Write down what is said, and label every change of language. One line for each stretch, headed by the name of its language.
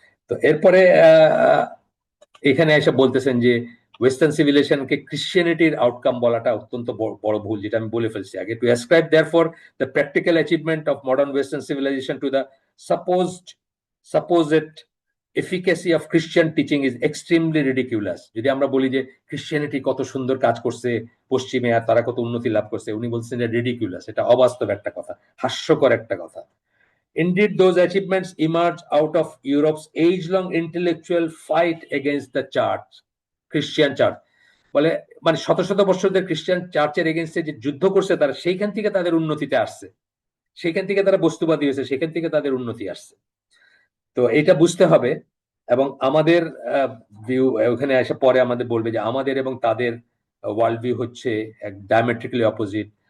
Bangla: তো এরপরে এখানে এসে বলতেছেন যে ওয়েস্টার্ন সিভিলাইজেশনকে ক্রিশ্চিয়ানিটির আউটকাম বলাটা অত্যন্ত বড় ভুল, যেটা আমি বলে ফেলছি আগে।
English: To ascribe therefore the practical achievement of modern western civilization to the supposed efficacy of Christian teaching is extremely ridiculous।
Bangla: যদি আমরা বলি যে ক্রিশ্চিয়ানিটি কত সুন্দর কাজ করছে পশ্চিমে আর তারা কত উন্নতি লাভ করছে, উনি বলছেন যে রিডিকুলাস, এটা অবাস্তব একটা কথা, হাস্যকর একটা কথা।
English: Indeed, those achievements emerge out of Europe's age-long intellectual fight against the church, Christian church।
Bangla: বলে মানে শত শত বছর ধরে খ্রিস্টান চার্চের এগেইনস্টে যে যুদ্ধ করছে তারা, সেইখান থেকে তাদের উন্নতিতে আসছে, সেখান থেকে তারা বস্তুবাদী হয়েছে, সেখান থেকে তাদের উন্নতি আসছে। তো এটা বুঝতে হবে। এবং আমাদের ভিউ ওখানে এসে পরে আমাদের বলবে যে আমাদের এবং তাদের ওয়ার্ল্ড ভিউ হচ্ছে ডায়ামেট্রিক্যালি অপোজিট।